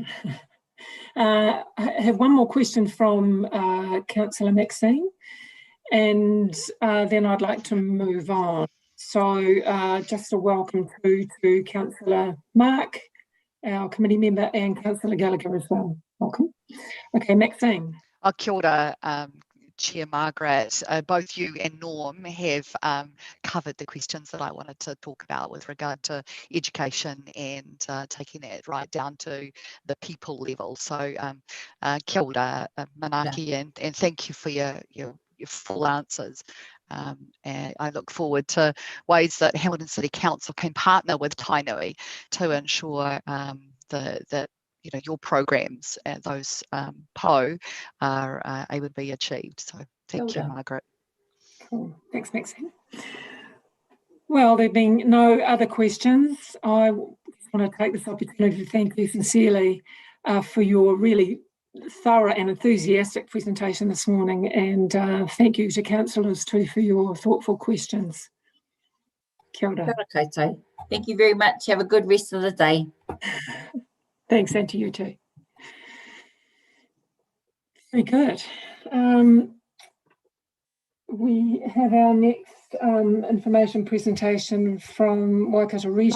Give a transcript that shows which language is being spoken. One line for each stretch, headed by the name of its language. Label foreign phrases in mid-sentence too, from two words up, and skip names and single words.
English: I have one more question from Councillor Maxine, and then I'd like to move on. So just a welcome to Councillor Mark, our committee member, and Councillor Gallagher as well. Welcome. Okay, Maxine.
Māori: Kia ora,
English: Chair Margaret. Both you and Norm have covered the questions that I wanted to talk about with regard to education and taking that right down to the people level. So
Māori: kia ora,
English: Manaki, and thank you for your full answers. And I look forward to ways that Hamilton City Council can partner with Tainui to ensure that your programs and those PO are able to be achieved. So thank you, Margaret. Cool. Thanks, Maxine. Well, there being no other questions, I want to take this opportunity to thank you sincerely for your really thorough and enthusiastic presentation this morning, and thank you to councillors too for your thoughtful questions.
Māori: Kia ora.
English: Waikato. Thank you very much. Have a good rest of the day. Thanks, and to you too. Very good. We have our next information presentation from Waikato Regional